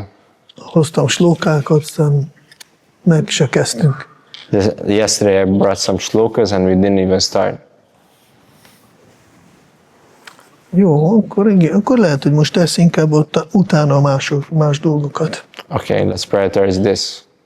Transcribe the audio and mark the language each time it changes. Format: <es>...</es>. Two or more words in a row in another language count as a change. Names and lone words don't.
<hu>Hoztam slókákat, aztán meg se kezdtünk.</hu> <en>Yesterday I brought some shlokas and we didn't even start.</en> <hu>Jó, akkor lehet, hogy most tesz inkább utána más dolgokat.</hu> <en>Okay, let's prioritize this.</en>